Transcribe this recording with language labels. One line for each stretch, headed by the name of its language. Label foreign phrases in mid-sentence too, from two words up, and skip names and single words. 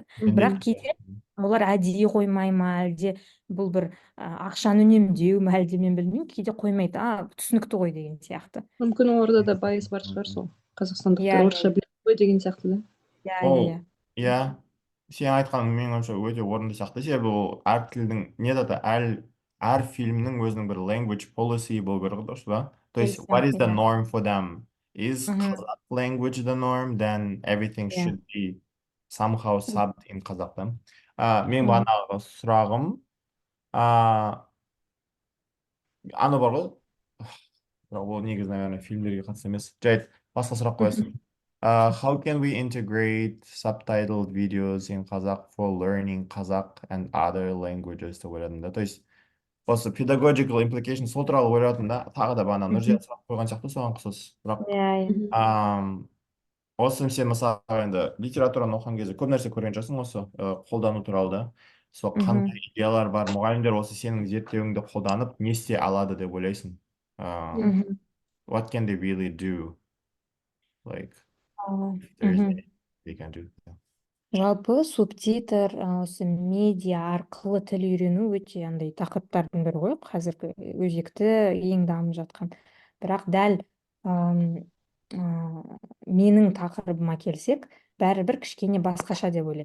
Kazakh: Бірақ кейде олар әдейі қоймай ма, әлде бұл бір ақшаны үнемдеу ма, әлде мен білмеймін, кейде қоймайды, түсінікті ғой деген сияқты. Мүмкін оларда да байыз бар шығар, сол қазақстандықтар Иә, орысша біледі ғой деген сияқты да. иә, Ол, иә. иә, сен айтқаның менің ойымша өте орынды сияқты. Себебі ол әр тілдің не да әр фильмнің өзінің бір
English: language policy
Kazakh: болу керек, дұрыс па?
Russian: То есть,
English: what is the
Kazakh: Иә.
English: norm for them? Is Мгм. Kazakh language the norm? Then everything
Kazakh: Иә.
English: should be somehow subbed in Kazakh.
Kazakh: Мен Мгм. бағанағы сұрағым, аны бар ғой, бірақ ол негізі, наверное, фильмдерге қатысты емес. Жай басқа сұрақ қоясың.
English: How can we integrate subtitled videos in Kazakh for learning Kazakh and other languages
Kazakh: деп ойладым да.
Russian: То есть,
Kazakh: осы
English: pedagogical implication
Kazakh: сол туралы ойладым да. Тағы да бағана Нұржия сұрақ қойған сияқты соған ұқсас. Бірақ Иә, иә. осы сен мысалы енді литератураны оқыған кезде көп нәрсе көрген жоқсың осы қолдану туралы да. Сол қандай идеялар бар, мұғалімдер осы сенің зерттеуіңді қолданып не істей алады деп ойлайсың. Мгм.
English: What can they really do? Like, if there's Мгм. anything they can do.
Kazakh: Жалпы субтитр осы медиа арқылы тіл үйрену өте андай тақырыптардың бірі ғой, қазіргі өзекті ең дамып жатқан. Бірақ дәл ам, менің тақырыбыма келсек, бәрібір кішкене басқаша деп ойлаймын.